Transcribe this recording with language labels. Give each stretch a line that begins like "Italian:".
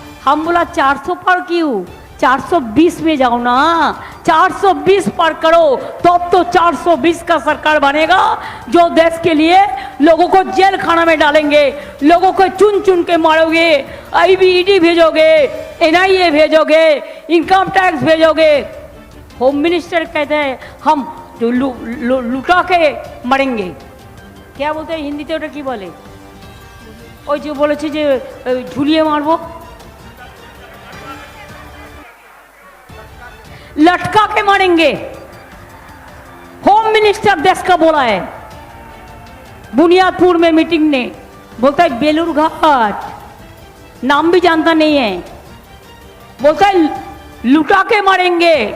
Hindi: हम बोला 400 पार क्यों? 420 में जाओ ना, 420 पार करो, तो 420 का सरकार बनेगा जो देश के लिए लोगों को जेल खाना में डालेंगे, लोगों को चुन चुन के मारोगे, IBED भेजोगे, NIA भेजोगे, इनकम टैक्स भेजोगे। होम मिनिस्टर कहते हैं हम लुटा के मरेंगे। क्या बोलते हैं हिंदी तो
Bangla: की बोले? ওই যে বলেছে যে ঝুলিয়ে मारबो,
Hindi: लटका के मारेंगे। होम मिनिस्टर देश का बोला है बुनियादपुर में मीटिंग ने, बोलता है बेलूर घाट, नाम भी जानता नहीं है, बोलता है लुटा के मारेंगे।